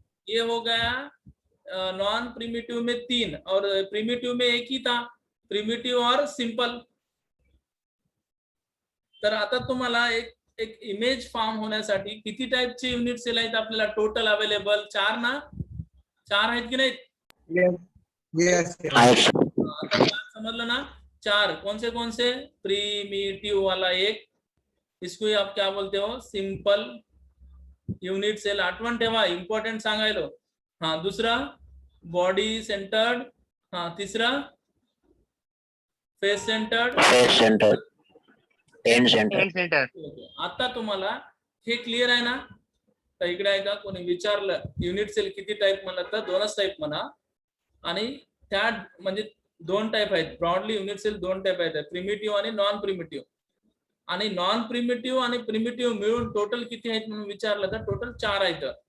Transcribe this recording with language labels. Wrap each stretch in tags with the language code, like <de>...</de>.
<hi>ये हो गया नॉन प्रिमिटिव में 3 और प्रिमिटिव में एक ही था, प्रिमिटिव और सिंपल।</hi> <mr>तर आता तुम्हाला एक इमेज फॉर्म होण्यासाठी किती टाइपचे युनिट सेल आहेत आपल्याला टोटल अवेलेबल? 4 ना? 4 आहेत की नाही?</mr> <en>yes</en> <hi>आता 4 समझलो ना? 4 कौन से? प्रिमिटिव वाला एक, इसको ही आप क्या बोलते हो?</hi> <mr>सिंपल यूनिट सेल, आठवण ठेवा, इंपॉर्टेंट सांगायलो।</mr> <hi>हाँ दूसरा बॉडी सेंटर्ड, हाँ तीसरा face centred, and centre. Centre.</hi> <mr>आता तुम्हाला हे क्लियर आहे ना? तर इकडे आहे का कोणी विचारलं युनिट सेल किती टाइप म्हणलं तर 2च टाइप म्हणा, आणि त्या म्हणजे 2 टाइप आहेत ब्रॉडली युनिट सेल, 2 टाइप आहेत, प्रिमिटिव्ह आणि नॉन प्रिमिटिव्ह। आणि नॉन प्रिमिटिव्ह आणि प्रिमिटिव्ह मिळून टोटल किती आहेत म्हणून विचारलं तर टोटल 4 आहेत।</mr>